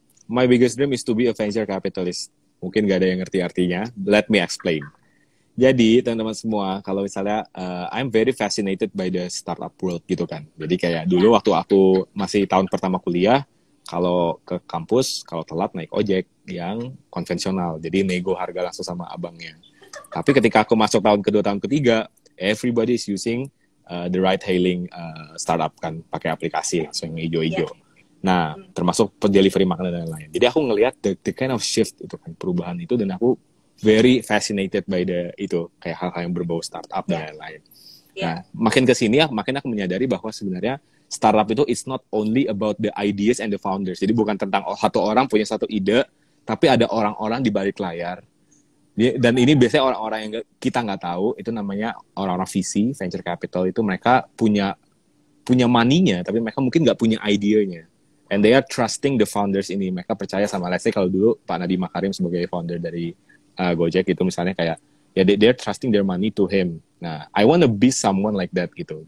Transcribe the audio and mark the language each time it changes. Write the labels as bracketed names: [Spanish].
[English] My biggest dream is to be a venture capitalist. [Indonesian] Mungkin gak ada yang ngerti artinya. [English] Let me explain. [Indonesian] Jadi teman-teman semua, kalau misalnya [English] I'm very fascinated by the startup world [Indonesian] gitu kan. Jadi kayak dulu waktu aku masih tahun pertama kuliah, kalau ke kampus, kalau telat naik ojek yang konvensional. Jadi nego harga langsung sama abangnya. Tapi ketika aku masuk tahun kedua, tahun ketiga, [English] everybody is using the ride-hailing startup [Indonesian] kan, pakai aplikasi langsung yang hijau-hijau. Nah, termasuk delivery makanan dan lain-lain. Jadi aku ngelihat [English] the kind of shift [Indonesian] itu kan, perubahan itu, dan aku [English] very fascinated by [Indonesian] itu, kayak hal-hal yang berbau startup dan lain-lain. Nah, makin kesini makin aku menyadari bahwa sebenarnya startup itu [English] it's not only about the ideas and the founders. [Indonesian] Jadi bukan tentang satu orang punya satu ide, tapi ada orang-orang di balik layar. Dan ini biasanya orang-orang yang kita nggak tahu, itu namanya orang-orang VC, venture capital, itu mereka punya money-nya, tapi mereka mungkin nggak punya idenya. [English] And they are trusting the founders [Indonesian] ini. Mereka percaya sama, [English] let's say [Indonesian] kalau dulu Pak Nadiem Makarim sebagai founder dari Gojek itu misalnya kayak, ya [English] they're trusting their money to him. Nah, I want to be someone like that gitu.